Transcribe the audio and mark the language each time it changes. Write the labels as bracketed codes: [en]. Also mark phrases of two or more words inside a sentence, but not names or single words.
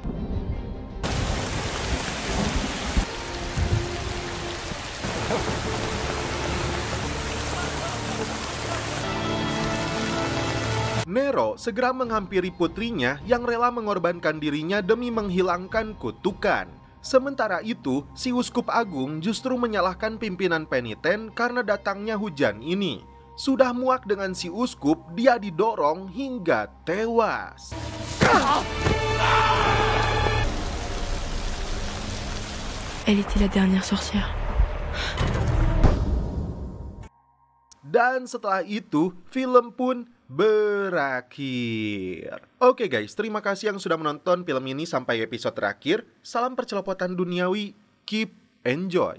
[id] Nero segera menghampiri putrinya yang rela mengorbankan dirinya demi menghilangkan kutukan. Sementara itu, si uskup agung justru menyalahkan pimpinan peniten karena datangnya hujan ini. Sudah muak dengan si uskup, dia didorong hingga tewas. [fr] Elle était la dernière sorcière. [id] Dan setelah itu, film pun berakhir. Oke guys, terima kasih yang sudah menonton film ini sampai episode terakhir. Salam percelopotan duniawi, [en] keep enjoy.